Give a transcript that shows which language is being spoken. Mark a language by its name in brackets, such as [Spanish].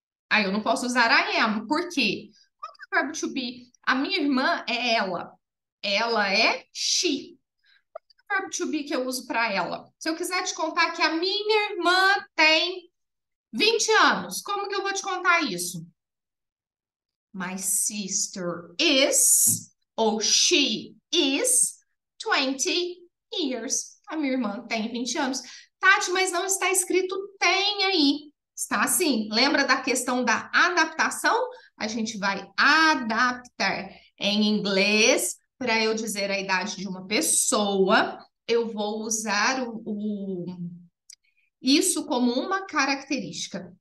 [Portuguese] Aí eu não posso usar I am. Por quê? Qual que é o verbo to be? A minha irmã é ela. Ela é she. Verbo to be que eu uso para ela. Se eu quiser te contar que a minha irmã tem 20 anos, como que eu vou te contar isso? [English] My sister is, ou she is, 20 years. [Portuguese] A minha irmã tem 20 anos. Tati, mas não está escrito tem aí. Está assim. Lembra da questão da adaptação? A gente vai adaptar. Em inglês, para eu dizer a idade de uma pessoa, eu vou usar isso como uma característica.